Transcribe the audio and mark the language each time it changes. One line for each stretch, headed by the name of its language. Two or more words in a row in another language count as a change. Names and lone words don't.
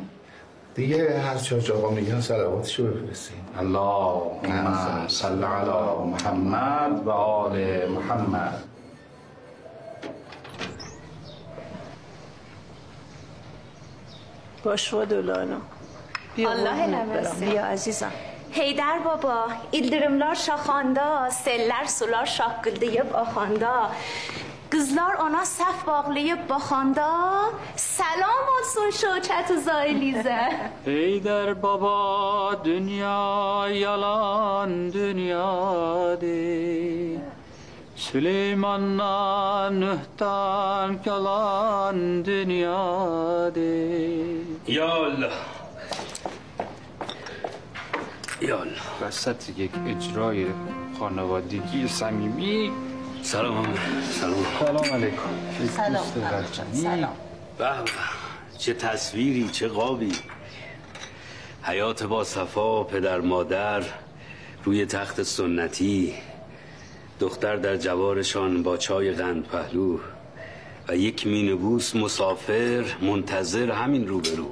Persian: دیگه هر چه آقا میگن صلواتشو بفرستین.
Arabic: اللهم صل علی محمد و آل محمد.
Azerbaijani: باش و دولانا. Allah eləməsin.
Persian: بیا عزیزم.
Azerbaijani: Heydər baba, ildırımlar şaxanda, sellər sular şaqqıldayıb axanda, qızlar ona səhv bağlayıb baxanda, salam olsun Şökət Uzaylizə. Heydər baba, dünya yalan dünyadır. Süleyman'dan Nuh'tan kalan dünyadır.
Arabic: يا الله. یا الله.
Persian: وسط یک اجرای خانوادگی صمیمی. سلام سلام. سلام علیکم. سلام. سلام. به به چه تصویری چه قابی. حیات با صفا، پدر مادر روی تخت سنتی، دختر در جوارشان با چای قند پهلو و یک مینیبوس مسافر منتظر همین روبرو.